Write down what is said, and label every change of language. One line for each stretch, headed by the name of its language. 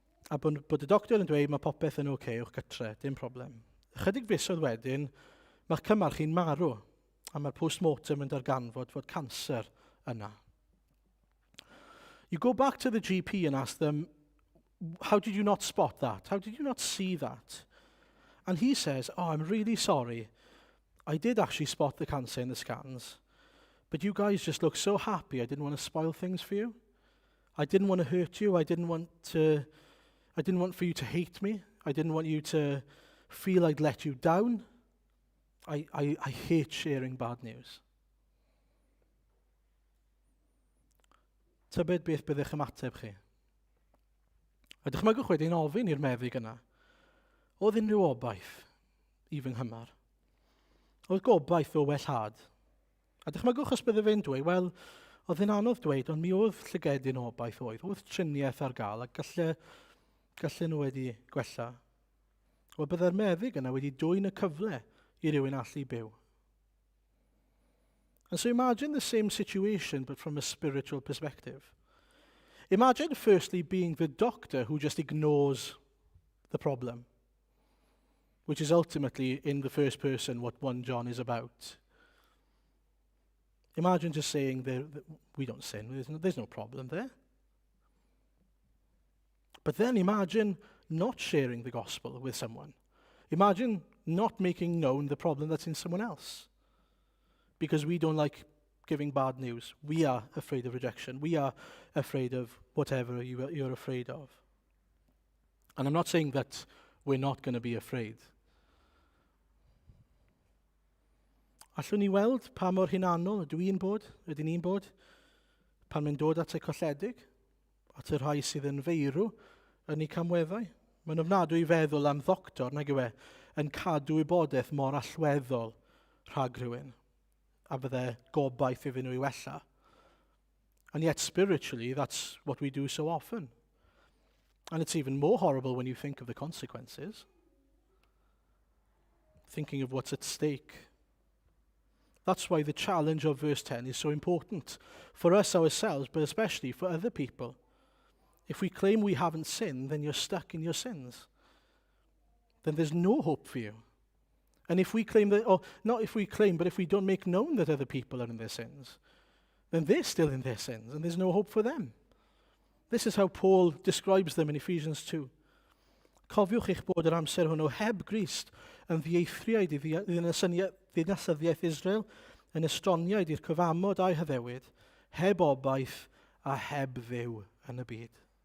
Welsh: A bod y doctor yn dweud mae popeth yn oce, o'ch gytre, dim problem. Ychydig fisoedd wedyn, mae'ch cymar chi'n marw, a mae'r post-mortem yn darganfod fod cancer yna.
English: You go back to the GP and ask them, how did you not spot that? How did you not see that? And he says, oh, I'm really sorry. I did actually spot the cancer in the scans, but you guys just look so happy. I didn't want to spoil things for you. I didn't want to hurt you. I didn't want for you to hate me. I didn't want you to feel I'd let you down. I hate sharing bad news.
Welsh: Tybed beth byddech ymateb chi? A dychmygwch wedyn ofyn i'r meddyg yna, oedd unrhyw obaith i fy nghymar? Oedd gobaith o wellhad? A dychmygwch os bydde fe'n dweud, wel, oedd yn anodd dweud, ond mi oedd llygedyn obaith oedd triniaeth ar gael, a gallen nhw wedi gwella. O bydde'r meddyg yna wedi dwyn y cyfle i rywun allu byw.
English: And so imagine the same situation, but from a spiritual perspective. Imagine firstly being the doctor who just ignores the problem, which is ultimately, in the first person, what 1 John is about. Imagine just saying, that we don't sin, there's no problem there. But then imagine not sharing the gospel with someone. Imagine not making known the problem that's in someone else. Because we don't like giving bad news. We are afraid of rejection. We are afraid of whatever you're afraid of. And I'm not saying that we're not going to be afraid.
Welsh: Allwn ni weld pa mor hunanol ydw i'n bod, ydyn ni'n bod, pan mae'n dod at y colledig, at y rhai sydd yn feirw yn eu camweddau. Mae'n ofnadwy i feddwl am ddoctor, nag yw e, yn cadw wybodaeth mor allweddol rhag rhywun, a bydde gobaith iddyn nhw i wella.
English: And yet spiritually, that's what we do so often. And it's even more horrible when you think of the consequences. Thinking of what's at stake. That's why the challenge of verse 10 is so important for us ourselves, but especially for other people. If we claim we haven't sinned, then you're stuck in your sins. Then there's no hope for you. And if we claim that, or not if we claim, but if we don't make known that other people are in their sins, then they're still in their sins, and there's no hope for them. This is how Paul describes them in Ephesians 2.
Welsh: Cofiwch eich bod yr amser hwnnw heb Grist yn ddieithriaid i ddinasyddiaeth Israel, yn estroniaid i'r cyfamod a'i hyddewid, heb obaith a heb ddew yn y byd.